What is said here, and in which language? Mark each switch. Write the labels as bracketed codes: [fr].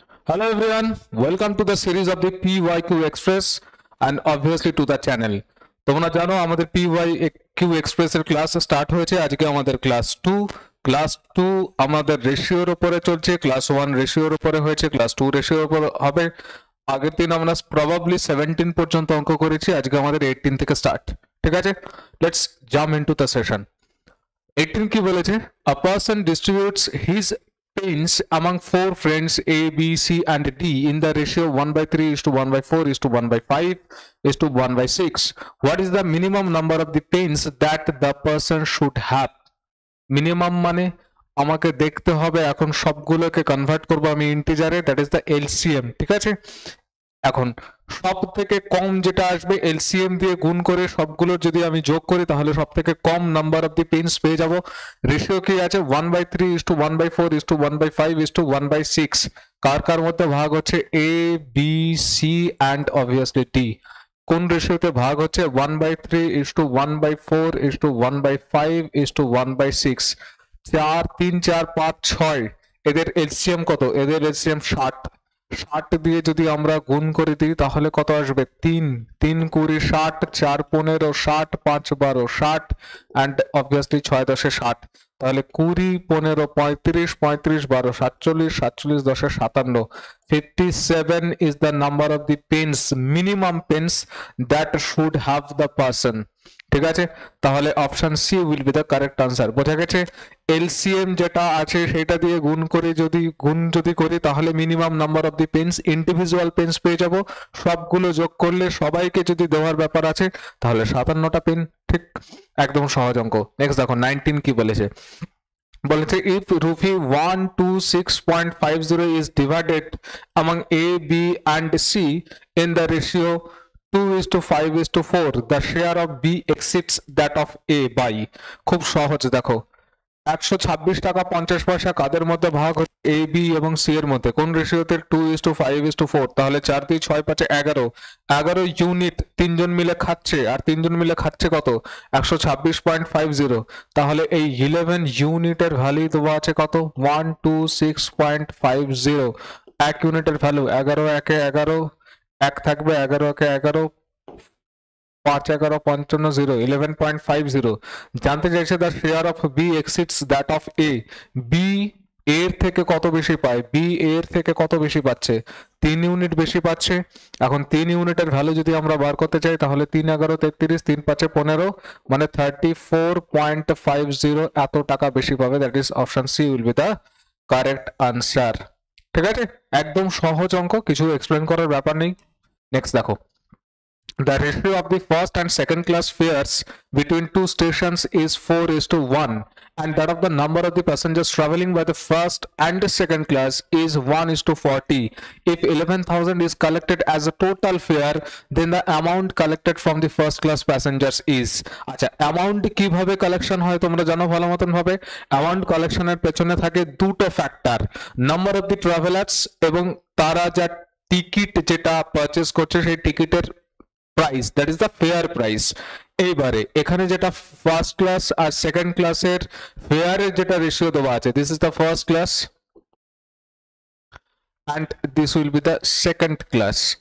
[en] Hello everyone, welcome to the series of the PYQ Express and obviously to the channel. [bn] তোমরা জানো আমাদের PYQ Express এর class start হয়েছে। আজকে আমাদের ক্লাস 2 আমাদের রেশিওর উপরে চলছে। ক্লাস 1 রেশিওর উপরে হয়েছে, ক্লাস 2 রেশিওর উপরে হবে। আগের দিন আমরা প্রবাবলি 17 পর্যন্ত অঙ্ক করেছি, আজকে আমাদের 18 থেকে স্টার্ট। ঠিক আছে, [en] Let's jump into the session. [bn] 18 কি বলেছে? [en] A person distributes his pens among 4 friends A, B, C and D in the ratio 1/3 is to 1/4 is to 1/5 is to 1/6. What is the minimum number of the pens that the person should have? [bn] Minimum মানে আমাকে দেখতে হবে, এখন সবগুলোকে convert করব আমি ইন্টিজারে, [en] That is the LCM. [bn] ঠিক আছে, এখন সব থেকে কম যেটা আসবে এলসিএম দিয়ে গুণ করে সবগুলো যদি আমি যোগ করি তাহলে সব থেকে কম নাম্বার অফ দি পেন্স পেয়ে যাব। রেশিও কি আছে? 1/3 is to 1/4 is to 1/5 is to 1/6। কার কার মধ্যে ভাগ হচ্ছে? এ, বি, সি অ্যান্ড অবভিয়াসলি টি। কোন রেশিওতে ভাগ হচ্ছে? 1/3 is to 1/4 is to 1/5 is to 1/6। 4 3 4 5 6 এদের এলসিএম কত? এদের এলসিএম 60। 60 দিয়ে যদি আমরা গুণ করে দিই তাহলে কত আসবে? 3 3 20 60, 4 15 60, 5 12 60 অ্যান্ড অবভিয়াসলি 6 10 60। তাহলে 20 15 35 35 12 47 47 10 57। [en] 57 is the number of the pens, minimum pens that should have the person। [bn] ঠিক আছে, তাহলে option C [en] Will be the correct answer. [bn] বোঝা গেছে? এলসিএম যেটা আছে সেটা দিয়ে গুণ করে যদি করি তাহলে minimum number of the pens, individual pens পেয়ে যাব। সবগুলো যোগ করলে সবাইকে যদি দেওয়ার ব্যাপার আছে তাহলে 57টা পেন। ঠিক, একদম সহজ অঙ্ক। নেক্সট দেখো 19 কি বলেছে? বলেছে [en] if rupee 126.50 is divided among A, B and C in the ratio 2:5:4, the share of B exceeds that of A by। [bn] খুব সহজ, দেখো 126 টাকা 50 পয়সা কাদের মধ্যে ভাগ হচ্ছে? এ, বি এবং সি এর মধ্যে। কোন রেশিওতে? 2:5:4। তাহলে 4 2 6 5 11 11 ইউনিট তিনজন মিলে খাচ্ছে, আর তিনজন মিলে খাচ্ছে কত? 126.50। তাহলে এই 11 ইউনিটের ভ্যালু দেওয়া আছে কত? 126.50। এক ইউনিটের ভ্যালু 11 একে 11, এক থাকবে 11 একে 11, 5 11 55 0, 11.50। জানতে চাইছে [en] The share of B exceeds that of A. [bn] B এর থেকে কত বেশি পায়? বি এর থেকে কত বেশি পাচ্ছে? 3 ইউনিট বেশি পাচ্ছে। এখন 3 ইউনিটের ভ্যালু যদি আমরা বার করতে চাই তাহলে 3 11 33, 3 5 15, মানে 34.50 এত টাকা বেশি পাবে। [en] That is option C will be the correct answer. [bn] ঠিক আছে, একদম সহজ অঙ্ক, কিছু এক্সপ্লেন করার ব্যাপার নেই। নেক্সট দেখো, [en] the ratio of the first and second class fares between two stations is 4:1, and that of the number of the passengers traveling by the first and the second class is 1:40. If 11,000 is collected as a total fare, then the amount collected from the first class passengers is। [bn] আচ্ছা, amount কিভাবে collection হয় তোমরা জানো ভালো মতন ভাবে। Amount কালেকশনের পেছনে থাকে দুটো factor, number of the travellers এবং তারা যা টিকিট যেটা পারচেজ করছে সেই টিকিটের price, [en] That is the fair price. [bn] এইবারে এখানে যেটা ফার্স্ট ক্লাস আর সেকেন্ড ক্লাসের ফেয়ারের যেটা রেশিও দেওয়া আছে, [en] This is the first class and this will be the second class.